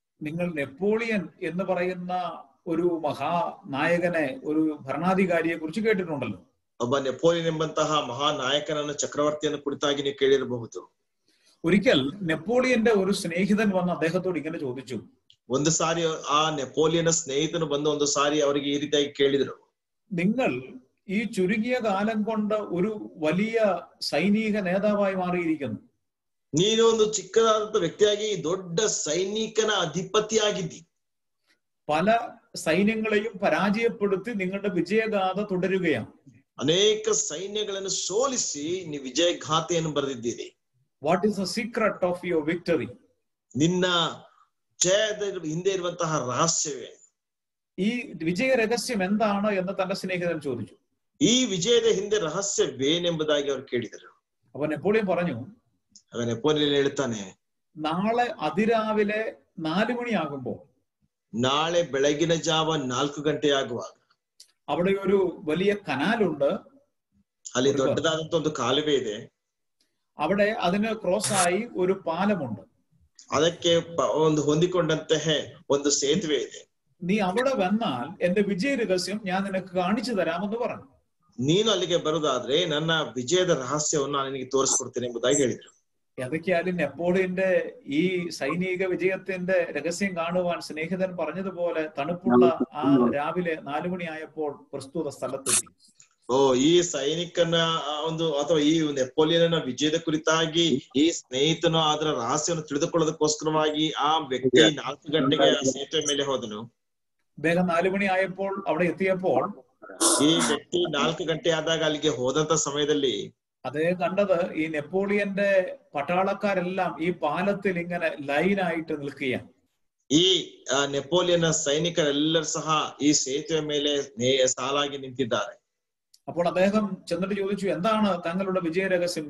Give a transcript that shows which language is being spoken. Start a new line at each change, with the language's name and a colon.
Malayalam: നിങ്ങൾ നെപ്പോളിയൻ എന്ന് പറയുന്ന ഒരു മഹാനായകനെ, ഒരു ഭരണാധികാരിയെ കുറിച്ച് കേട്ടിട്ടുണ്ടല്ലോ.
Kannada: ಒಬ್ಬ ನೆಪೋಲಿಯನ್ ಎಂಬಂತಹ ಮಹಾನಾಯಕನನ್ನು, ಚಕ್ರವರ್ತಿಯನ್ನು ಕುರಿತಾಗಿ ನೀವು ಕೇಳಿರಬಹುದು.
Malayalam: ഒരിക്കൽ നെപ്പോളിയന്റെ ഒരു സ്നേഹിതൻ വന്ന് അദ്ദേഹത്തോട് ഇങ്ങനെ ചോദിച്ചു.
Kannada: ಒಂದು ಸಾರಿ ಆ ನೆಪೋಲಿಯನ್ ಸ್ನೇಹಿತನು ಬಂದು ಒಂದು ಸಾರಿ ಅವರಿಗೆ ಈ ರೀತಿಯಾಗಿ ಕೇಳಿದರು,
Malayalam: നിങ്ങൾ ഈ ചുരുങ്ങിയ കാലം കൊണ്ട് ഒരു വലിയ സൈനിക നേതാവായി മാറിയിരിക്കുന്നു.
Kannada: ನೀನು ಒಂದು ಚಿಕ್ಕದಾದಂತ ವ್ಯಕ್ತಿಯಾಗಿ ದೊಡ್ಡ ಸೈನಿಕನ ಅಧಿಪತಿಯಾಗಿದ್ದಿ.
Malayalam: പല സൈന്യങ്ങളെയും പരാജയപ്പെടുത്തി നിങ്ങളുടെ വിജയഗാഥ തുടരുകയാണ്.
Kannada: ಅನೇಕ ಸೈನ್ಯಗಳನ್ನು ಸೋಲಿಸಿ ನೀವು ವಿಜಯಗಾಥೆಯನ್ನು ಬರೆದಿದ್ದೀರಿ.
English: What is the secret of your victory?
Kannada: ನಿನ್ನ ಜಯದ ಹಿಂದೆ ಇರುವಂತಹ ರಹಸ್ಯವೇ?
Malayalam: ഈ വിജയ രഹസ്യം എന്താണ് എന്ന് തന്റെ സ്നേഹിതൻ ചോദിച്ചു.
Kannada: ಈ ವಿಜಯದ ಹಿಂದೆ ರಹಸ್ಯವೇನೆಂಬುದಾಗಿ ಅವರು ಕೇಳಿದರು.
Malayalam: അപ്പൊ നെപ്പോളിയൻ പറഞ്ഞു,
Kannada: ಆಗ ನೆಪೋಲಿಯನ್ ಹೇಳ್ತಾನೆ,
Malayalam: നാളെ അതിരാവിലെ 4 മണിയാകുമ്പോൾ,
Kannada: ನಾಳೆ ಬೆಳಗಿನ ಜಾವ 4 ಗಂಟೆ ಆಗುವಾಗ
Malayalam: അവിടെ ഒരു വലിയ കനാലുണ്ട്,
Kannada: ಅಲ್ಲಿ ದೊಡ್ಡದಾದಂತ ಒಂದು ಕಾಲುವೆ ಇದೆ,
Malayalam: അവിടെ അതിന് ക്രോസ് ആയി ഒരു പാലമുണ്ട്,
Kannada: ಅದಕ್ಕೆ ಒಂದು ಹೊಂದಿಕೊಂಡಂತಹ ಒಂದು ಸೇತುವೆ ಇದೆ.
Malayalam: നീ അവിടെ വന്നാൽ എന്റെ വിജയ രഹസ്യം ഞാൻ നിനക്ക് കാണിച്ചു തരാമെന്ന് പറഞ്ഞു.
Kannada: ನೀನು ಅಲ್ಲಿಗೆ ಬರುದಾದ್ರೆ ನನ್ನ ವಿಜಯದ ರಹಸ್ಯವನ್ನು ನಾನು ನಿನಗೆ ತೋರಿಸ್ಕೊಡ್ತೇನೆ ಎಂಬುದಾಗಿ ಹೇಳಿದ್ರು.
Malayalam: ഏതൊക്കെയായാലും നെപ്പോളിയന്റെ ഈ സൈനിക വിജയത്തിന്റെ രഹസ്യം കാണുവാൻ സ്നേഹിതൻ പറഞ്ഞതുപോലെ തണുപ്പുള്ള ആ രാവിലെ 4 മണിയായപ്പോൾ പ്രസ്തുത സ്ഥലത്തെത്തി.
Kannada: ಈ ಸೈನಿಕನ ಒಂದು ಅಥವಾ ಈ ನೆಪೋಲಿಯನ್ನ ವಿಜಯದ ಕುರಿತಾಗಿ ಈ ಸ್ನೇಹಿತನು ಅದರ ರಹಸ್ಯವನ್ನು ತಿಳಿದುಕೊಳ್ಳೋದಕ್ಕೋಸ್ಕರವಾಗಿ ಆ ವ್ಯಕ್ತಿ 4 ಗಂಟೆಗೆ ಆ ಸೇತುವೆ ಮೇಲೆ ಹೋದನು.
Malayalam: അദ്ദേഹം 4 മണിയായപ്പോൾ അവിടെ എത്തിയപ്പോൾ
Kannada: ಈ ವ್ಯಕ್ತಿ 4 ಗಂಟೆ ಆದಾಗ ಅಲ್ಲಿಗೆ ಹೋದಂತ ಸಮಯದಲ್ಲಿ
Malayalam: അദ്ദേഹം കണ്ടത് ഈ നെപ്പോളിയന്റെ പട്ടാളക്കാരെല്ലാം ഈ പാലത്തിൽ ഇങ്ങനെ ലൈനായിട്ട് നിൽക്കുകയാണ്.
Kannada: ಈ ನೆಪೋಲಿಯನ್ನ ಸೈನಿಕರೆಲ್ಲರೂ ಸಹ ಈ ಸೇತುವೆ ಮೇಲೆ ಸಾಲಾಗಿ ನಿಂತಿದ್ದಾರೆ.
Malayalam: അപ്പോൾ അദ്ദേഹം ചെന്നിട്ട് ചോദിച്ചു, എന്താണ് തങ്ങളുടെ വിജയ രഹസ്യം?